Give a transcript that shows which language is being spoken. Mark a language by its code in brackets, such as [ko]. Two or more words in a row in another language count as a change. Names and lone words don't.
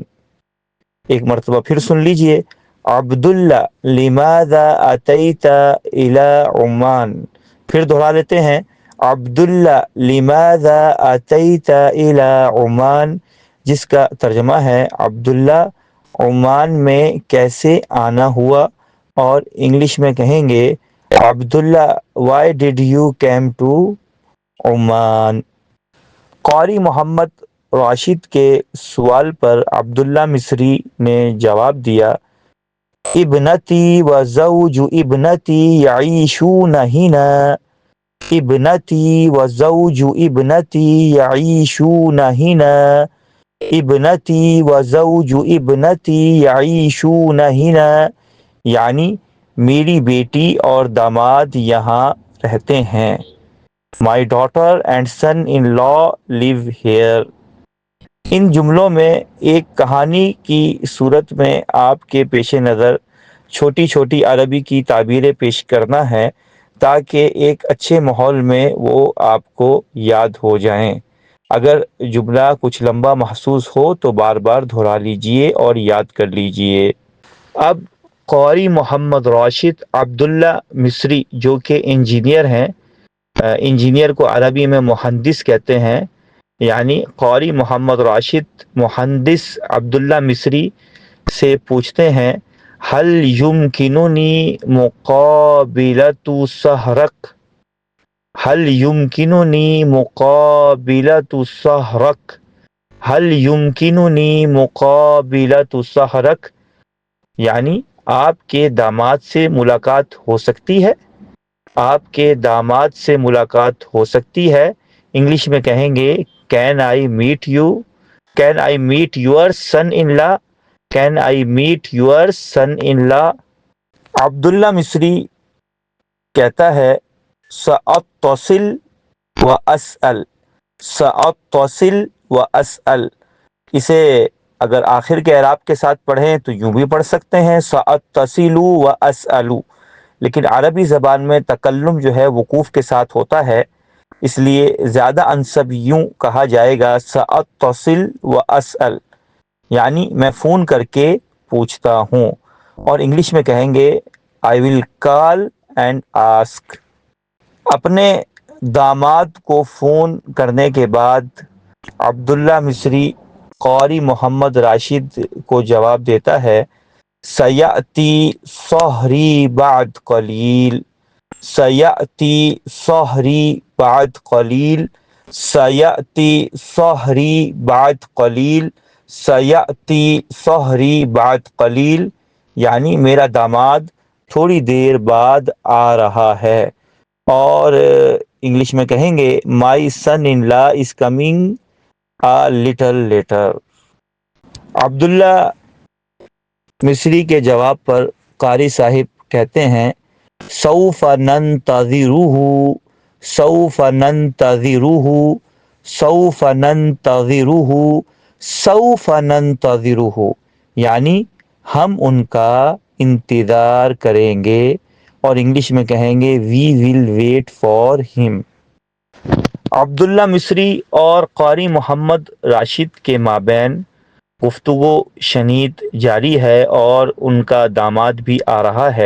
[ur] ایک مرتبہ پھر سن لیجئے، عبداللہ [ar] لماذا اتیت الی عمان۔ [ur] پھر دہرا لیتے ہیں، عبداللہ [ar] لماذا اتیت الی عمان، [ur] جس کا ترجمہ ہے عبداللہ عمان میں کیسے آنا ہوا، اور انگلش میں کہیں گے عبداللہ [en] why did you come to Oman. [ur] قاری محمد راشد کے سوال پر عبداللہ مصری نے جواب دیا، [ar] ابنتی و زوج ابنتی یعیشون ہنا، ابنتی و زوج ابنتی یعیشون ہنا، ابنتی و زوج ابنتی یعیشون ہنا [ur] یعنی میری بیٹی اور داماد یہاں رہتے ہیں، [en] My daughter and son-in-law live here۔ [ur] ان جملوں میں ایک کہانی کی صورت میں آپ کے پیش نظر چھوٹی چھوٹی عربی کی تعبیریں پیش کرنا ہے تاکہ ایک اچھے ماحول میں وہ آپ کو یاد ہو جائیں۔ اگر جملہ کچھ لمبا محسوس ہو تو بار بار دہرا لیجئے اور یاد کر لیجئے۔ اب قاری محمد راشد عبداللہ مصری جو کہ انجینئر ہیں، انجینئر کو عربی میں مہندس کہتے ہیں، یعنی قاری محمد راشد مہندس عبداللہ مصری سے پوچھتے ہیں [ar] حل یمکننی مقابلۃ سحرک، حل یمکننی مقابلۃ سحرک، [ur] حل یمکننی مقابلۃ سحرک، یعنی آپ کے داماد سے ملاقات ہو سکتی ہے، آپ کے داماد سے ملاقات ہو سکتی ہے۔ انگلش میں کہیں گے [en] can I meet you, can I meet your son in law, can I meet your son in law, کین آئی میٹ یور سن ان لا۔ [ur] عبداللہ مصری کہتا ہے [ar] سأتصل و اسأل، سأتصل و اسأل، [ur] اسے اگر آخر کے اعراب کے ساتھ پڑھیں تو یوں بھی پڑھ سکتے ہیں [ar] سأتصل و اسأل، [ur] لیکن عربی زبان میں تکلم جو ہے وقوف کے ساتھ ہوتا ہے، اس لیے زیادہ انسب یوں کہا جائے گا [ar] سأتصل و اسأل، [ur] یعنی میں فون کر کے پوچھتا ہوں، اور انگلش میں کہیں گے [en] I will call and ask. [ur] اپنے داماد کو فون کرنے کے بعد عبداللہ مصری قاری محمد راشد کو جواب دیتا ہے [ar] سیأتی صہری بعد قلیل، سیأتی صہری بعد قلیل، [ur] سیأتی صہری بعد قلیل، سیأتی صہری بعد قلیل، یعنی میرا داماد تھوڑی دیر بعد آ رہا ہے، اور انگلش میں کہیں گے [en] my son in law is coming a little later. [ur] عبداللہ مصری کے جواب پر قاری صاحب کہتے ہیں [ar] سوف ننتظرہ، سوف ننتظرہ، سوف ننتظرہ، [ur] سوف ننتظرہ، یعنی ہم ان کا انتظار کریں گے، اور انگلش میں کہیں گے [en] we will wait for him. [ur] عبداللہ مصری اور قاری محمد راشد کے مابین گفتگو شنید جاری ہے، اور ان کا داماد بھی آ رہا ہے۔